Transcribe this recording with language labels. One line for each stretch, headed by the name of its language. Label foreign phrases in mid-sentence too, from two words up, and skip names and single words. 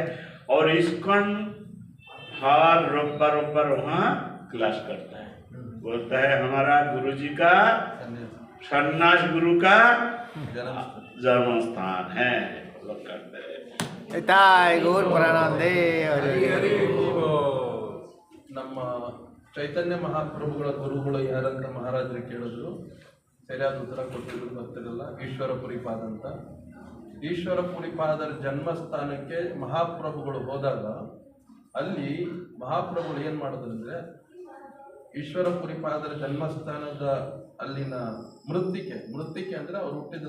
Hindi: और इस्कॉन हर रोबबार वहाँ क्लास करता है, बोलता है हमारा गुरुजी का सन्यास गुरु का जन्म स्थान है, लोग करते हैं। दाय गौर प्रणाम दे
Kannada: ನಮ್ಮ ಚೈತನ್ಯ ಮಹಾಪ್ರಭುಗಳ ಗುರುಗಳು ಯಾರಂತ ಮಹಾರಾಜರು ಕೇಳಿದ್ರು, ಸರಿಯಾದ ಉತ್ತರ ಕೊಟ್ಟಿದ್ರು ಗೊತ್ತಿರಲ್ಲ. ಈಶ್ವರಪುರಿಪಾದ ಅಂತ. ಈಶ್ವರಪುರಿಪಾದರ ಜನ್ಮಸ್ಥಾನಕ್ಕೆ ಮಹಾಪ್ರಭುಗಳು ಹೋದಾಗ ಅಲ್ಲಿ ಮಹಾಪ್ರಭುಗಳು ಏನು ಮಾಡಿದ್ರು ಅಂದರೆ, ಈಶ್ವರಪುರಿಪಾದರ ಜನ್ಮಸ್ಥಾನದ ಅಲ್ಲಿನ ಮೃತ್ತಿಕೆ ಅಂದರೆ ಅವ್ರು ಹುಟ್ಟಿದ